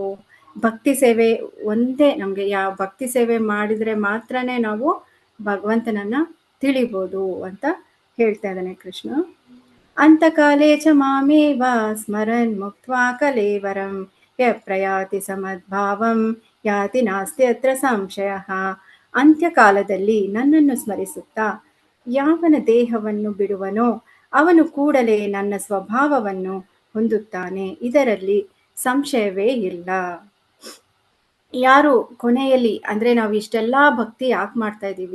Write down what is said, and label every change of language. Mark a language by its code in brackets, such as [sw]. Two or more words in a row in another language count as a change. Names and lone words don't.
[sa] ಭಕ್ತಿ ಸೇವೆ ಒಂದೇ ನಮಗೆ, ಯಾವ ಭಕ್ತಿ ಸೇವೆ ಮಾಡಿದರೆ ಮಾತ್ರನೇ ನಾವು ಭಗವಂತನನ್ನ ತಿಳಿಬೋದು ಅಂತ ಹೇಳ್ತಾ ಇದ್ದಾನೆ ಕೃಷ್ಣ. [kn] ಅಂತಕಾಲೇ ಚ ಮಾಮೇವ ಸ್ಮರನ್ ಮುಕ್ತ್ವಾ ಕಲೇವರಂ ಯ ಪ್ರಯಾತಿ ಸಮದ್ಭಾವಂ ಯಾತಿ ನಾಸ್ತಿ ಅತ್ರ ಸಂಶಯ. ಅಂತ್ಯಕಾಲದಲ್ಲಿ ನನ್ನನ್ನು ಸ್ಮರಿಸುತ್ತಾ ಯಾವನ ದೇಹವನ್ನು ಬಿಡುವನೋ ಅವನು ಕೂಡಲೇ ನನ್ನ ಸ್ವಭಾವವನ್ನು ಹೊಂದುತ್ತಾನೆ, ಇದರಲ್ಲಿ ಸಂಶಯವೇ ಇಲ್ಲ. ಯಾರು ಕೊನೆಯಲ್ಲಿ ಅಂದರೆ ನಾವು ಇಷ್ಟೆಲ್ಲ ಭಕ್ತಿ ಯಾಕೆ ಮಾಡ್ತಾ ಇದ್ದೀವಿ?